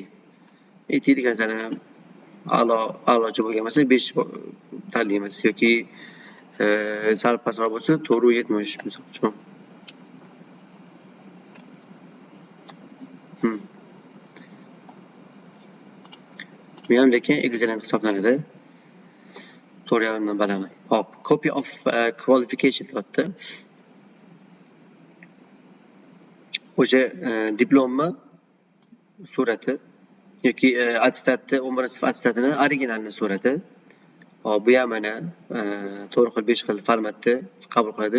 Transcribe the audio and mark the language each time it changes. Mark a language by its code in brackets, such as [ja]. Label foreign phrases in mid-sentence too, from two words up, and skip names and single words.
[uz] Aytaylik masalan, a'lochi bo'lgan bo'lsa 5 tanlaymiz yoki sal pastroq bo'lsa 4.70 misol uchun. Bu ham lekin excellent hisoblanadi. 4.5 dan baland. Hop, [en] copy of qualification [uz] deyapti. O'sha diplomni surati yoki attestatni 11-sinf attestatini originalini surati. Hop, bu ham mana 4 xil 5 xil formatda qabul qiladi.